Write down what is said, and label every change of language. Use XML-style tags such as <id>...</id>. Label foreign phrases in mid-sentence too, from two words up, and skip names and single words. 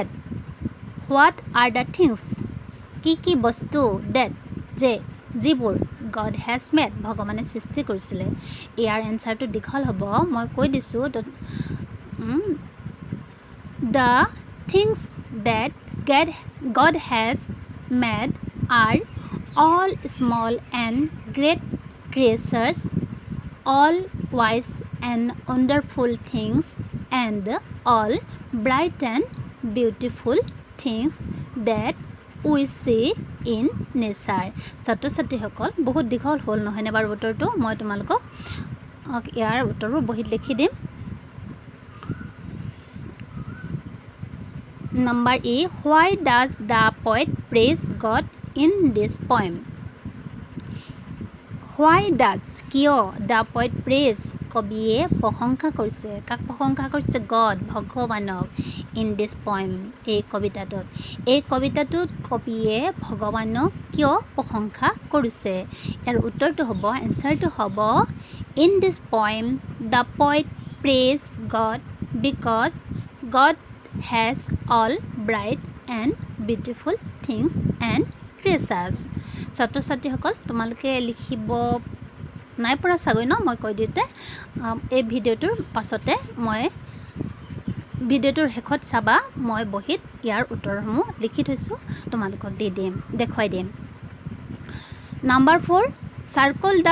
<en>What are the things</en> <as>কি বস্তু</as> <en>ডেট যিবোৰ God has made</en> <as>ভগৱানে সৃষ্টি কৰিছিলে। ইয়াৰ এনচাৰটো দীঘল হ'ব, মই কৈ দিছোঁ।</as> <en>The things that God has made are all small and great creatures, all wise and wonderful things, and all bright and beautiful things that we see in nature.</en> <as>ছাত্ৰ ছাত্ৰীসকল বহুত দীঘল হ'ল নহয়নে বাৰু উত্তৰটো? মই তোমালোকক ইয়াৰ উত্তৰবোৰ বহীত লিখি দিম।</as> <en>Number E why does the poet praise God in this poem? Why does কিয় the poet praise</en> <as>কবিয়ে প্ৰশংসা কৰিছে কাক প্ৰশংসা কৰিছে</as> <en>God ভগৱানক in this poem</en> <as>এই কবিতাটোত কবিয়ে ভগৱানক কিয় প্ৰশংসা কৰিছে ইয়াৰ উত্তৰটো হ'ব এনসাৰটো হ'ব</as> <en>in this poem the poet praise God because God has all bright and beautiful things and creatures</en> <as>ছাত্ৰ ছাত্ৰীসকল তোমালোকে লিখিব নাই পৰা চাগৈ ন মই কৈ দিওঁতে এই ভিডিঅ'টোৰ পাছতে মই ভিডিঅ'টোৰ শেষত চাবা মই বহিত ইয়াৰ উত্তৰসমূহ লিখি থৈছোঁ তোমালোকক দেখুৱাই দিম</as> <en>Number 4 circle the</en>